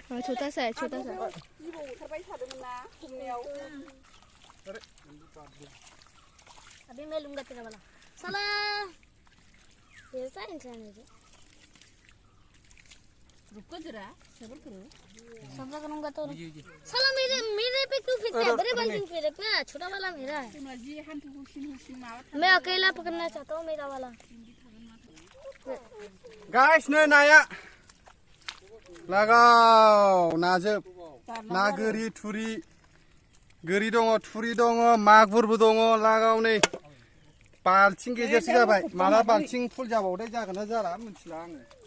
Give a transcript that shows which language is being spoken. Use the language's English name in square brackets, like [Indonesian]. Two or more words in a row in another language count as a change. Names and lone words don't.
[Hindi] हाँ छोटा सा अभी मैं लूंगा तेरा वाला साला ऐसा इंसान है रुको जरा सब्र करो सब्र करूंगा तो साला मेरे पे क्यों फेंकता है बड़े बाल्टी पे रखना छोटा वाला मेरा है मैं अकेला पकड़ना चाहता हूँ मेरा वाला [Bodo] गाइस नै नाया लगाव नाजोब ना गोरि दङ थुरि दङ मागुरबो दङ लागाव नै बाल्थिं गेजेरसो जाबाय माला बाल्थिं फुल जाबावथाय जागोन ना जाला मिथिला आङो